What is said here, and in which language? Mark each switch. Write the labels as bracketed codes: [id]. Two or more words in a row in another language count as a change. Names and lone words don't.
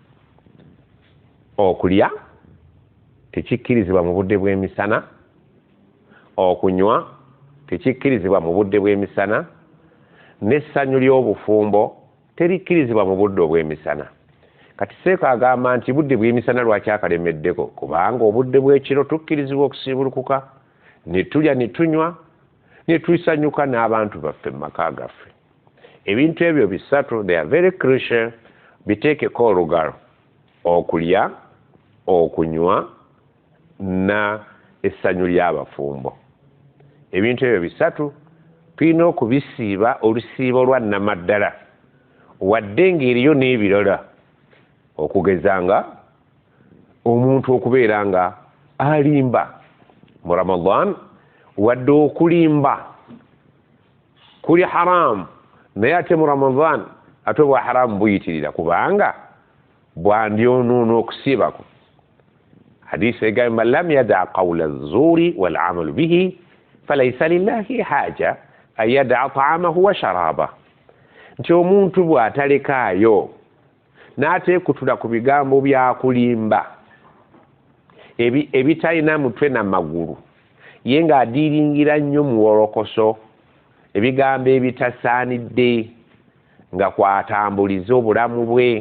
[lg] Okulya tekikkirizibwa mu budde bw'emisana, okunywa tekikkirizibwa mu budde bw'emisana, n'essanyu ly'obufumbo terikkirizibwa mu budde obw'emisana. Kati Seeko agamba nti budde bw'emisana lwakyakalemeddeko, kubanga obudde bw'ekiro tukkirizibwa okusiibulukuka, ne tulya ne tunywa ne tusanyuka n'abantu baffe mu maka gaffe. Ebintu ebyo 3 [en] they are very crucial, [lg] biteekeko olugalo: okulya, okunywa na essanyu ly'abafumbo. Ebintu ebyo 3 tulina okubisiiba olusiibo lwa nnamaddala, wadde ng'eriyo n'ebirala, okugeza nga omuntu okubeera nga alimba mu Ramadan, wadde okulimba kuli haramu, naye ate mu Ramadan ate bwa haramu buyitirira kubanga bwandyonoona okusiibako. Hadisi egamba [ar] لم يدع قول الزور والعمل به فليس لله حاجة أن يدع طعامه وشرابه. [lg] Nti omuntu bw'atalekaayo n'ateekutula ku bigambo byakulimba ebitalina mutwe na magulu, ye ng'adiiringira nnyo mu wolokoso, ebigambo ebitasaanidde nga kwatambuliza obulamu bwe.